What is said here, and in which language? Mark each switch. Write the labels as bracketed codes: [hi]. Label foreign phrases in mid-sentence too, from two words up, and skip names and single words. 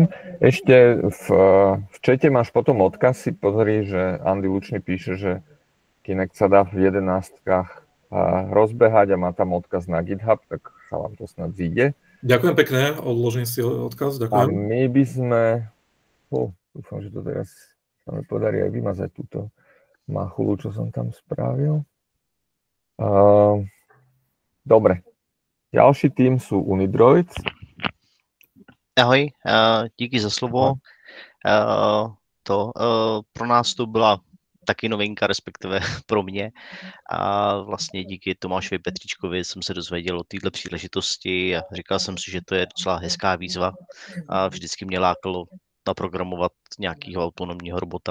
[sk] Ešte v čete máš potom odkaz, si pozri, že Andy Lučný píše, že Kinect sa dá v 11-kách rozbehať a má tam odkaz na GitHub, tak sa vám to snad zíde. Ďakujem pekne, odložím si odkaz, ďakujem. A my by sme, dúfam, že to teraz sa mi podarí aj vymazať túto machulu, čo som tam spravil. Dobre. Ďalší tým sú Unidroids. [cs] Ahoj, díky za slovo. Pro nás to byla taky novinka, respektive pro mě. A vlastně díky Tomášovi Petříčkovi jsem se dozvěděl o této příležitosti a říkal jsem si, že to je docela hezká výzva a vždycky mě lákalo naprogramovat nějakého autonomního robota.